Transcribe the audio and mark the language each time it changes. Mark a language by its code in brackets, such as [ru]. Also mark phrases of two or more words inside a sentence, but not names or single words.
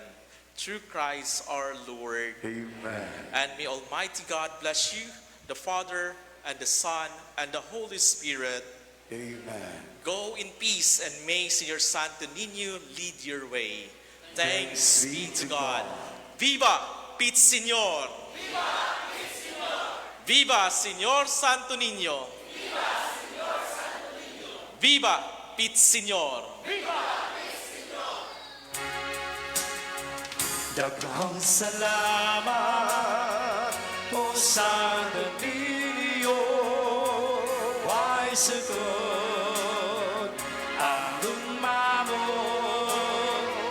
[en] Through Christ our Lord. Amen. And may Almighty God bless you, the Father, and the Son, and the Holy Spirit. Amen. Go in peace, and may Señor Santo Niño lead your way. Thanks be to God. [es] Viva Pit Señor! Viva Pit Señor! Viva Señor Santo Niño! Viva Señor Santo Niño! Viva Pit Señor! Viva Pit Señor! [ceb] Daghang salamat o Santo Niño, why sagot ang lumamon.